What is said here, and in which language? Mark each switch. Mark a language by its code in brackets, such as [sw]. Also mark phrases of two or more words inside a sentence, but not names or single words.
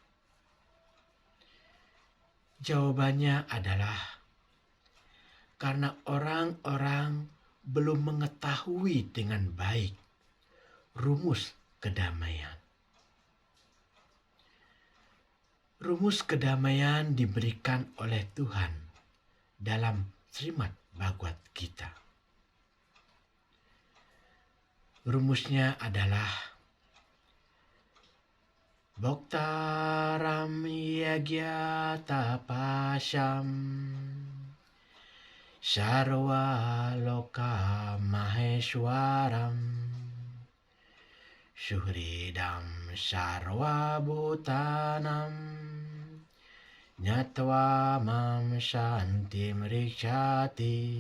[id] Jawabannya adalah karena orang-orang belum mengetahui dengan baik rumus kedamaian. Rumus kedamaian diberikan oleh Tuhan dalam Srimad Bhagavad Gita. Rumusnya adalah [sa] Bhoktaram yagya tapasham sarva loka maheshwaram suhridam sarva bhutanam nyatva mam shantim rikshati.